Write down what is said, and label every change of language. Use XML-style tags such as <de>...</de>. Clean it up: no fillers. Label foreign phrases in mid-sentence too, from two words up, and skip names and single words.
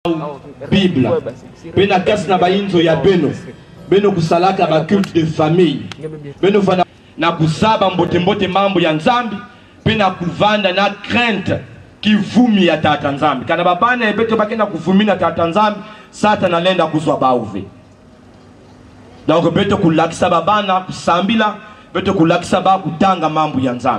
<ktu>Bible. Bena kasi na bainzo ya beno. Beno kusalaka ba</ktu> <fr>culte de famille.</fr> <ktu>Beno fana na kusaba mbote mambo ya nzambi. Bena kuvanda na crainte kivumi ya tata nzambi. Kana babana ebeto bakena kuvumi na tata nzambi, Satan alenda kuzwa bauve. Donc beto kulakisa babana kusambila, beto kulakisa ba kutanga mambo ya nzambi.</ktu>